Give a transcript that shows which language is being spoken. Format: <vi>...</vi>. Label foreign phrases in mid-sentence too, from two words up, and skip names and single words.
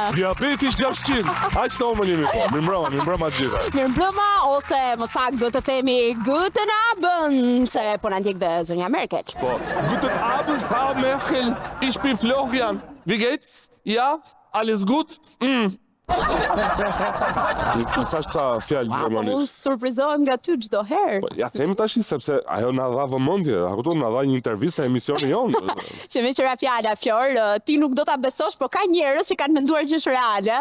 <sq>Diabetis 600, aq të omën jemi po. Mirëmbrëma gjitha. Mirëmbrëma, ose më saktë do të themi</sq> <de>Guten Abend,</de> <sq>se po na ndjek dhe zonja Merkel. Po,</sq> <de>Guten Abend, Frau Merkel, ich bin Florian. Wie geht's? Ja? Alles gut?</de> <sq>Nuk thash ca fjalë gjermanisht. Unë surprizohem nga ty çdo herë. Ja themi tash sepse ajo na dha vëmendje, a kupton, na dha një intervistë në emisionin jon. Që me qëra fjala, Flor, ti nuk do ta besosh, po ka njerëz që kanë menduar që është reale.</sq>